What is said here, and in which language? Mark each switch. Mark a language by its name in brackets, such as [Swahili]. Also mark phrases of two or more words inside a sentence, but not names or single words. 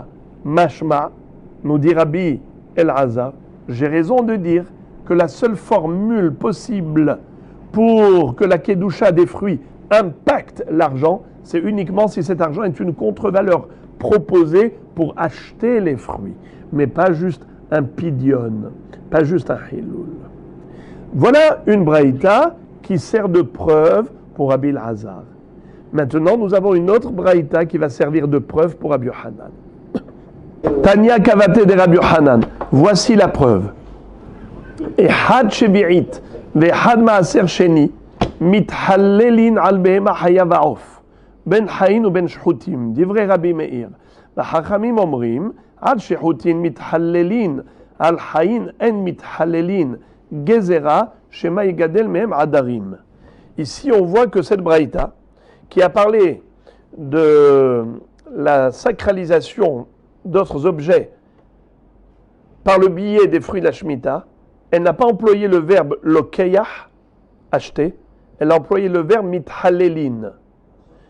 [French] Mashma, nous dit Rabbi Elazar, j'ai raison de dire que la seule formule possible pour que la kedusha des fruits impacte l'argent, c'est uniquement si cet argent est une contre-valeur proposée pour acheter les fruits, mais pas juste un pidion, pas juste un hilul. Voilà une braïta qui sert de preuve pour Rabbi Elazar. Maintenant, nous avons une autre braïta qui va servir de preuve pour Rabbi Yochanan. [Aramaic] תניא כוותיה דרבי יוחנן. [French] Voici la preuve. [Hebrew] אחד שביעית ואחד מעשר שני מתחללין על בהמה חיה ועוף בין חיים בין שחוטים. דברי רבי מאיר. והחכמים אומרים, עד שחוטין מתחללין על חיים אין מתחללין גזרה שמה יגדל מהם עדרים. [French] Ici, on voit que cette braïta, qui a parlé de la sacralisation d'autres objets par le biais des fruits de la Shemitah, elle n'a pas employé le verbe lokeyah, acheter, elle a employé le verbe mithalelin.